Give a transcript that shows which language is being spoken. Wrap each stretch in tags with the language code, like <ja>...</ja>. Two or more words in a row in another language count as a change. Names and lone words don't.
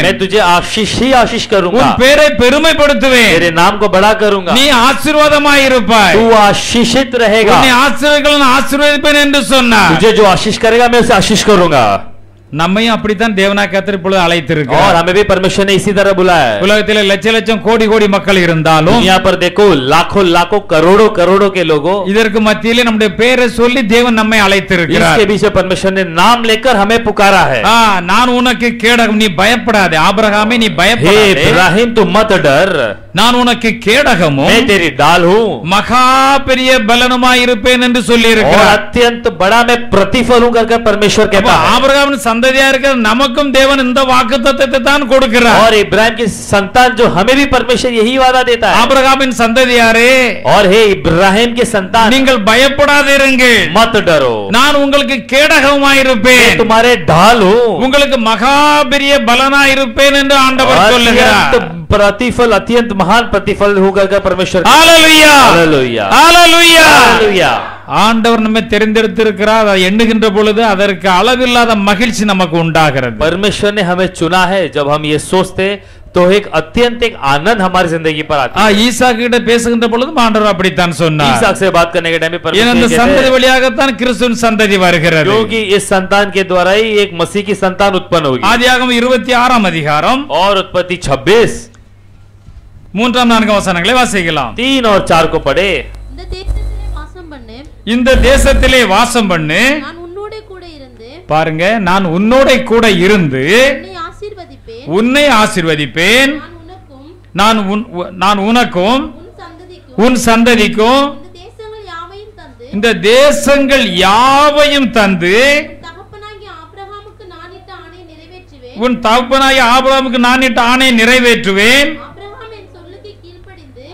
<hi>मैं तुझे आशीष ही आशीष करूंगा,</hi> <ta>உன் பேரை பெருமைப்படுத்துவேன்,</ta> <hi>तेरे नाम को बड़ा करूंगा,</hi> <ta>நீ ஆசீர்வாதமாய் இருப்பாய்,</ta> <hi>तू आशीषित रहेगा,</hi> <ta>உன்னை ஆசீர்வதிக்கிறேன் ஆசீர்வதிப்பேன் என்று சொன்னார்.</ta> <hi>तुझे जो आशीष करेगा मैं उसे आशीष करूंगा।</hi> <ta>நம்மையும் அப்படித்தான் தேவனாய் கர்த்தர் இப்பொழுது அழைத்திருக்கிறார்.</ta> <hi>और हमें भी परमेश्वर ने इसी तरह बुलाया है।</hi> <ta>உலகத்திலே லட்ச லட்சம் கோடி கோடி மக்கள் இருந்தாலும்</ta> <hi>यहाँ पर देखो लाखों लाखों करोड़ों करोड़ों के लोगों,</hi> <ta>இதற்கு மத்தியிலே நம்முடைய பெயரை சொல்லி தேவன் நம்மை அழைத்திருக்கிறார்.</ta> <hi>इसके बीच में परमेश्वर ने नाम लेकर हमें पुकारा है।</hi> <ta>நான் உனக்கு கேடகம், நீ பயப்படாதே ஆபிரகாமே, நீ</ta> <hi>हे</hi> <ta>பயப்படாதே,</ta> <hi>इब्राहिम तू मत डर,</hi> <ta>நான் உனக்கு கேடகமும்</ta> <hi>मैं तेरी डाल हूँ,</hi> <ta>மகா பெரிய பலனுமாய் இருப்பேன் என்று சொல்லி</ta> <hi>और</hi> <ta>இருக்கிறார்.</ta> <hi>अत्यंत बड़ा मैं प्रतिफल हूँ कर परमेश्वर कहता है।</hi> <ta>ஆபிரகாமின் சந்ததியா இருக்கிற நமக்கும் தேவன் இந்த வாக்குத்தத்தத்தை தான் கொடுக்கிறார்.</ta> <hi>और इब्राहिम की संतान जो हमें भी परमेश्वर यही वादा देता है।</hi> <ta>ஆபிரகாமின் சந்ததியாரே,</ta> <hi>और हे इब्राहिम के संतान</hi> <ta>நீங்கள் பயப்படாதீர்கள்,</ta> <hi>मत डरो,</hi> <ta>நான் உங்களுக்கு கேடகமாய் இருப்பேன்,</ta> <hi>मैं तुम्हारे ढाल हूँ,</hi> <ta>உங்களுக்கு மகா பெரிய பலனாய் இருப்பேன் என்று ஆண்டவர் சொல்லுகிறார்.</ta> <hi>प्रतिफल अत्यंत महान प्रतिफल होगा परमेश्वर।</hi> <ta>ஹalleluya</ta> <hi>हालेलुया</hi> <ta>ஹalleluya</ta> <hi>हालेलुया।</hi> <ta>ஆண்டவர் நம்மை தெரிந்தெடுத்திருக்கிறார். அதை எண்ணுகின்ற பொழுது அதற்கு அளவில்லாத மகிழ்ச்சி நமக்கு உண்டாகிறது.</ta> <hi>परमेश्वर ने हमें चुना है, जब हम ये सोचते तो एक अत्यंत एक आनंद हमारी जिंदगी पर आता है।</hi> <ta>ஈசாக்கு கிட்ட பேசுகின்ற பொழுது ஆண்டவர் அப்படித்தான் சொன்னார்.</ta> <hi>ईसाक से बात करने के टाइम में</hi> <ta>ஏன் அந்த</ta> <hi>परमेश्वर</hi> <ta>சந்ததி</ta> <hi>कहते हैं,</hi> <ta>வழியாகத்தான் கிறிஸ்துவின் சந்ததி வருகிறது.</ta> <hi>क्योंकि इस संतान के द्वारा ही एक मसीह की संतान उत्पन्न होगी।</hi> <ta>ஆதியாகமம் 26ஆம் அதிகாரம்</ta> <hi>और उत्पत्ति 26</hi> <ta>3ஆம் 4ஆம் வசனங்களை வாசிக்கலாம்.</ta> <hi>3 और 4 को पढ़े।</hi> <ta>இந்த தேசத்திலே வாசம் பண்ணு, இந்த தேசத்திலே வாசம் பண்ணு, நான் உன்னோட கூட இருந்து பாருங்க, நான் உன்னோட கூட இருந்து உன்னை ஆசீர்வதிப்பேன், உன்னை ஆசீர்வதிப்பேன், நான் உனக்கும் உன் சந்ததிக்கும் இந்த தேசங்கள் யாவையும் தந்து உன் தகப்பனாகிய ஆபிரகாமுக்கு நான் இட்ட ஆணை நிறைவேற்றுவேன்.</ta>